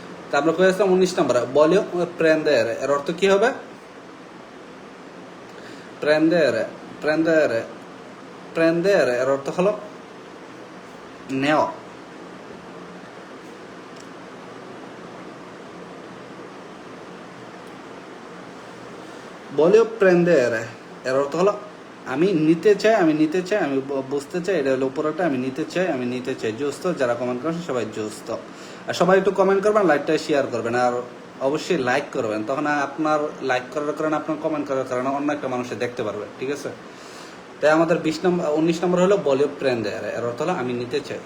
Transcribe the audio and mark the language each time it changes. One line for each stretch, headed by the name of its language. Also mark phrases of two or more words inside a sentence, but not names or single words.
Bangla: তা আমরা কয়ে আসলাম 19 নম্বরে
Italian: voglio prendere,
Bangla: এর অর্থ কি হবে?
Italian: prendere prendere prendere
Bangla: এর অর্থ হলো নেওয়া।
Italian: voglio prendere
Bangla: এর অর্থ হলো আমি নিতে চাই, আমি নিতে চাই, আমি বুঝতে চাই, এটা হলো উপরটা, আমি নিতে চাই, আমি নিতে চাই। জোস্ত যারা কমেন্ট করছেন সবাই জোস্ত। আর সবাই একটু কমেন্ট করবেন, লাইকটা শেয়ার করবেন, আর অবশ্যই লাইক করবেন। তখন আপনার লাইক করার কারণে, আপনার কমেন্ট করার কারণে অন্য একটা মানুষে দেখতে পারবে, ঠিক আছে? তাই আমাদের 19 নম্বর হলো
Italian: voglio prendere
Bangla: এর অর্থ হলো আমি নিতে চাই।